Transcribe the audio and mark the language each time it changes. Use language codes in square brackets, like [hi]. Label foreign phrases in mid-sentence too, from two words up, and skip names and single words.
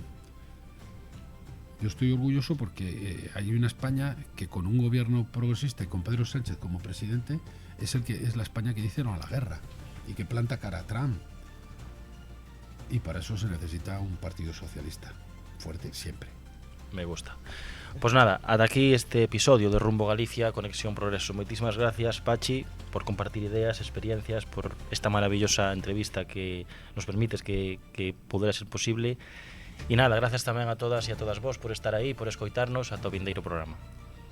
[es] Yo estoy orgulloso porque hay una España que con un gobierno progresista y con Pedro Sánchez como presidente es la España que dice no a la guerra y que planta cara a Trump. Y para eso se necesita un partido socialista fuerte siempre. Me gusta. [gl] Pues nada, ata aquí este episodio de Rumbo Galicia, Conexión Progreso. Moitísimas gracias, Pachi, por compartir ideas, experiencias, por esta maravillosa entrevista que nos permites que pudera ser posible. E nada, gracias tamén a todas e a todas vos por estar aí, por escoitarnos ata o vindeiro programa.